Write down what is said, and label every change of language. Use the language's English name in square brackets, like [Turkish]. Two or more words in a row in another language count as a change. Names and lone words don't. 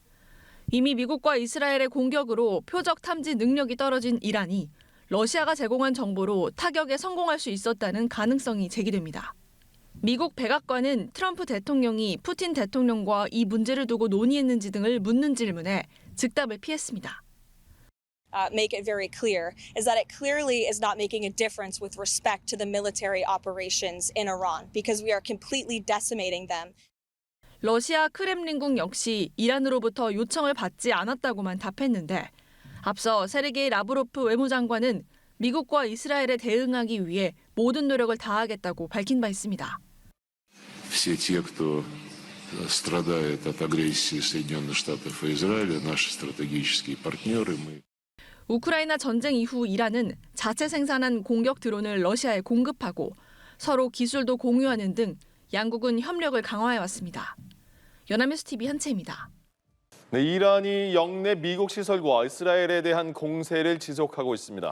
[Korean] 이미 미국과 이스라엘의 공격으로 표적 탐지 능력이 떨어진 이란이 러시아가 제공한 정보로 타격에 성공할 수 있었다는 가능성이 제기됩니다. 미국 백악관은 트럼프 대통령이 푸틴 대통령과 이 문제를 두고 논의했는지 등을 묻는 질문에 즉답을 피했습니다. [English] Make it very clear is that it clearly is not making a difference with respect to the military operations in Iran because we are completely decimating them. [Korean] 러시아 크렘린궁 역시 이란으로부터 요청을 받지 않았다고만 답했는데 앞서 세르게이 라브로프 외무장관은 미국과 이스라엘에 대응하기 위해 모든 노력을 다하겠다고 밝힌 바 있습니다. [Russian] Все те, кто страдает от агрессии Соединенных Штатов и Израиля, наши стратегические партнеры, мы [Korean] 우크라이나 전쟁 이후 이란은 자체 생산한 공격 드론을 러시아에 공급하고 서로 기술도 공유하는 등 양국은 협력을 강화해왔습니다. 연합뉴스TV 한채입니다. 네, 이란이 영내 미국 시설과 이스라엘에 대한 공세를 지속하고 있습니다.